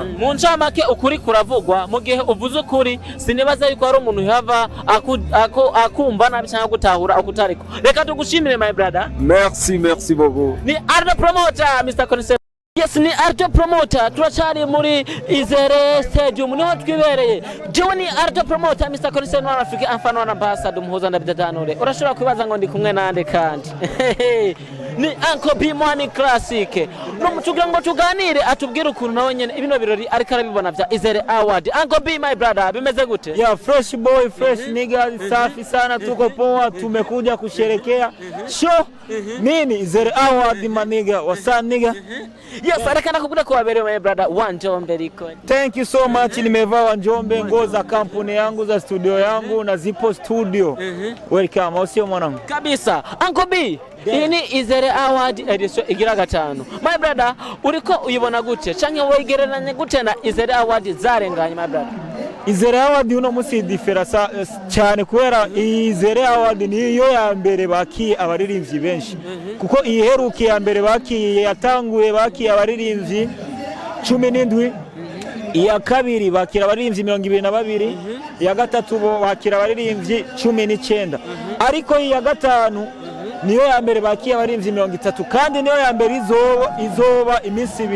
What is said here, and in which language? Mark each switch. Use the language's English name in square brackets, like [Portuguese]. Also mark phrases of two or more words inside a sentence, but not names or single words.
[Rundi] mu ncamake ukuri kuravugwa mu gihe uvuze ukuri sinibaza yuko ari umuntu yava akumva nabi cyangwa gutahura akutariko reka tugushimire [English] my brother [French] merci beaucoup [Rundi] ni Ardo promoter Mr. Connaisseur yes ni Ardo promoter turacari muri Izere Stadium niho twibereye jewe ni Ardo promoter Mr. Connaisseur Noir Afrique amfano na ambassador muhuza ndabidadanure urashobora kwibaza ngo ndi kumwe nande kandi ni Uncle B Money Classic no mutugira ngo tuganire atubwire ukuntu nawe nyene ibino birori ariko arabibona bya Izere Award Uncle B [English] my brother [Rundi] bimeze gute [English] yeah fresh boy fresh nigga [Swahili] safi sana tuko poa tumekuja kusherekea show nini Izere Award maniga wasa nigga [Rundi] yes ariko nakubwira ko wabere [English] my brother [Rundi] Wanjombe liko [English] thank you so much [Swahili] nimevaa Wanjombe nguo za kampuni yangu za studio yangu na zipo studio welcome usio mwanangu [Rundi] kabisa Uncle B ini Izere Award edition igira gatanu [English] my brother [Rundi] uriko uyibona gute canke wegereranye gute na Izere Award zarenganye [English] my brother [Rundi] Izere Award uno musi diferasa cyane kubera Izere Award niyo ya mbere baki abaririmbyi benshi kuko iheruke ya mbere baki yatanguye baki abaririmbyi 17 iya kabiri bakira abaririmbyi 22, iya gatatu bakira abaririmbyi 19, ariko iya gatanu niyo ya mbere bakiye abaririmbyi 30, kandi niyo ya mbere izoba iminsi 2.